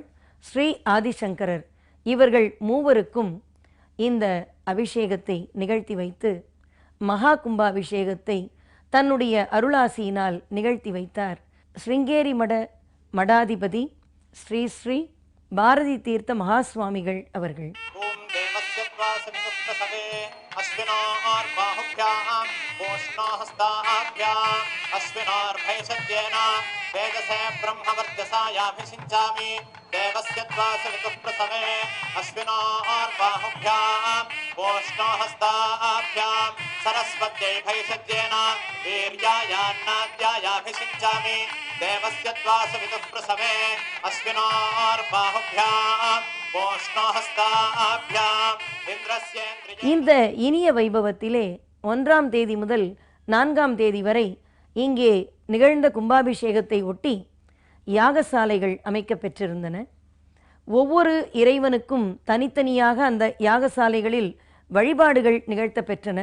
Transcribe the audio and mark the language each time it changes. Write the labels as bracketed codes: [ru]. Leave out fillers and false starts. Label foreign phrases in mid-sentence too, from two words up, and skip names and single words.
[ta] ஸ்ரீ ஆதிசங்கரர் இவர்கள் மூவருக்கும் இந்த அபிஷேகத்தை நிகழ்த்தி வைத்து மகா கும்பாபிஷேகத்தை தன்னுடைய அருளாசியினால் நிகழ்த்தி வைத்தார் ஸ்ருங்கேரி மடாதிபதி ஸ்ரீ ஸ்ரீ பாரதி தீர்த்த மகாஸ்வாமிகள் அவர்கள். [sa] वेदसे ब्रह्मवर्चसायाभिषिञ्चामि देवस्य त्वासवितुप्रसवे अश्विनोर्बाहुभ्यां वोष्णोहस्ताभ्यां सरस्वत्यै भैषज्येन वीर्यायान्नाद्यायाभिषिञ्चामि देवस्य त्वासवितुप्रसवे अश्विनोर्बाहुभ्यां वोष्णोहस्ताभ्यां इन्द्रस्येन्द्रिय. [ta] இந்த இனிய வைபவத்திலே 1ஆம் தேதி முதல் 4ஆம் தேதி வரை இங்கே நிகழ்ந்த கும்பாபிஷேகத்தை ஒட்டி யாகசாலைகள் அமைக்க பெற்றிருந்தன. ஒவ்வொரு இறைவனுக்கும் தனித்தனியாக அந்த யாகசாலைகளில் வழிபாடுகள் நிகழ்த்த பெற்றன.